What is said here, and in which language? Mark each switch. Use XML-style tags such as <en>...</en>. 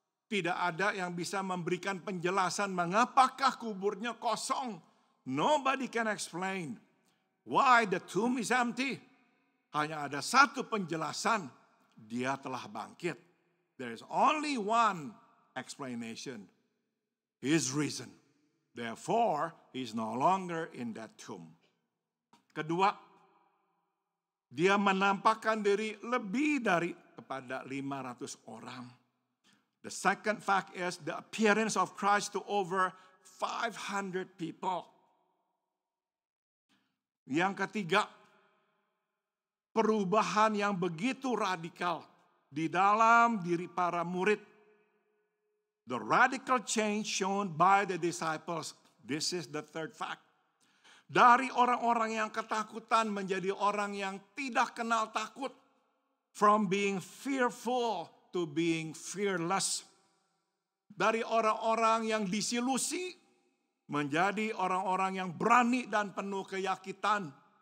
<id>Tidak ada yang bisa memberikan penjelasan mengapakah kuburnya kosong.</id> <en>Nobody can explain why the tomb is empty.</en> <id>Hanya ada satu penjelasan, dia telah bangkit.</id> <en>There is only one explanation. He is risen. Therefore, he is no longer in that tomb.</en> <id>Kedua, dia menampakkan diri lebih dari kepada 500 orang.</id> <en>The second fact is the appearance of Christ to over 500 people.</en> <id>Yang ketiga, perubahan yang begitu radikal di dalam diri para murid.</id> <en>The radical change shown by the disciples. This is the third fact.</en> <id>Dari orang-orang yang ketakutan menjadi orang yang tidak kenal takut.</id> <en>From being fearful to being fearless.</en> <id>Dari orang-orang yang disilusi menjadi orang-orang yang berani dan penuh keyakinan.</id>